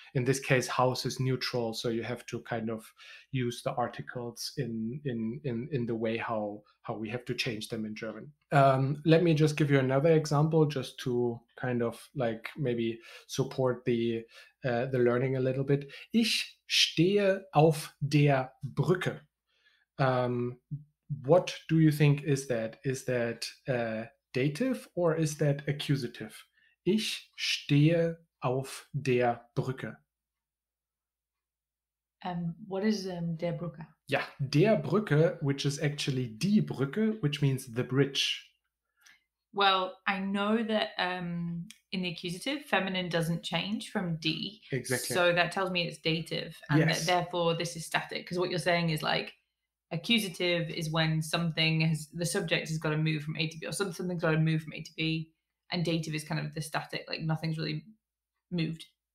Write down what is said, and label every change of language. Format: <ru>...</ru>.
<en>In this case, house is neutral, so you have to kind of use the articles in the way how we have to change them in German. Let me just give you another example, just to kind of like maybe support the learning a little bit.</en> <de>Ich stehe auf der Brücke.</de> <en>What do you think is that? Is that dative or is that accusative?</en> <de>Ich stehe auf der Brücke.</de> <en>What is der Brücke? Yeah, der Brücke, which is actually die Brücke, which means the bridge. Well, I know that in the accusative, feminine doesn't change from D. Exactly. So that tells me it's dative, and Yes. that therefore this is static. Because what you're saying is like, accusative is when the subject has got to move from A to B, or something's got to move from A to B, and dative is kind of the static, like nothing's really moved.</en>